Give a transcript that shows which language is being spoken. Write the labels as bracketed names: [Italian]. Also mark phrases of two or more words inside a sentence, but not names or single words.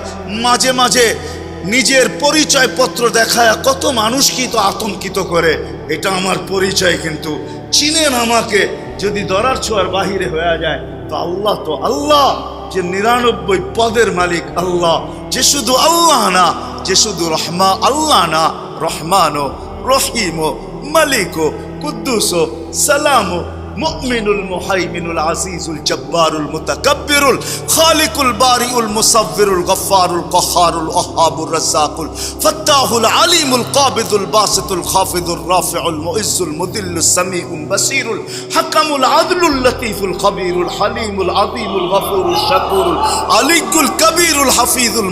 [Bangla] মাঝে মাঝে নিজের পরিচয় পত্র দেখায় কত মানুষকেই তো আতঙ্কিত করে, এটা আমার পরিচয়, কিন্তু চিনেন আমাকে। যদি দরার ছোঁয়ার বাহিরে হয়ে যায় তো আল্লাহ যে 99 পদের মালিক আল্লাহ, যে শুধু আল্লাহ না, যে শুধু আল্লাহ না, [Arabic] رحمن رحيم ملك قدوس سلام المؤمن المهيمن العزيز الجبار المتكبر الخالق البارئ المصور الغفار القهار الوهاب الرزاق الفتاح العليم القابض الباسط الخافض الرافع المعز المذل السميع البصير الحكم العدل اللطيف الخبير الحليم العظيم الغفور الشكور العلي الكبير الحفيظ